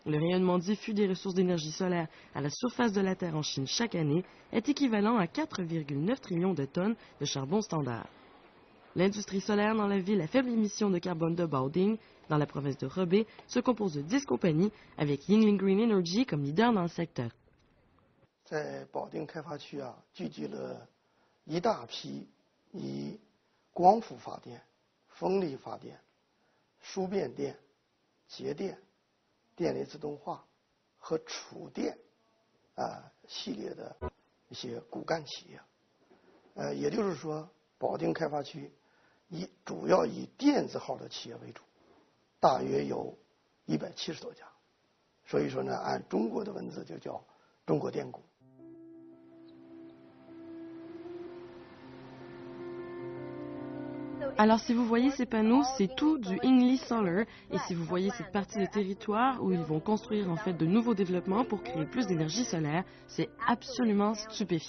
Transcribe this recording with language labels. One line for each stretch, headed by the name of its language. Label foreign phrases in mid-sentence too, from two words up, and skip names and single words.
French: Le rayonnement diffus des ressources d'énergie solaire à la surface de la Terre en Chine chaque année est équivalent à 4,9 trillions de tonnes de charbon standard. L'industrie solaire dans la ville à faible émission de carbone de Baoding, dans la province de Hebei, se compose de 10 compagnies, avec Yingling Green Energy comme leader dans le secteur.
Chinese: 在保定开发区啊，聚集了一大批以光伏发电、风力发电、输变电、节电、电力自动化和储电系列的一些骨干企业。也就是说，保定开发区主要以电子号的企业为主，大约有170多家。所以说呢，按中国的文字就叫中国电股。
French: Alors si vous voyez ces panneaux, c'est tout du Yingli Solar, et si vous voyez cette partie de territoire où ils vont construire en fait de nouveaux développements pour créer plus d'énergie solaire, c'est absolument stupéfiant.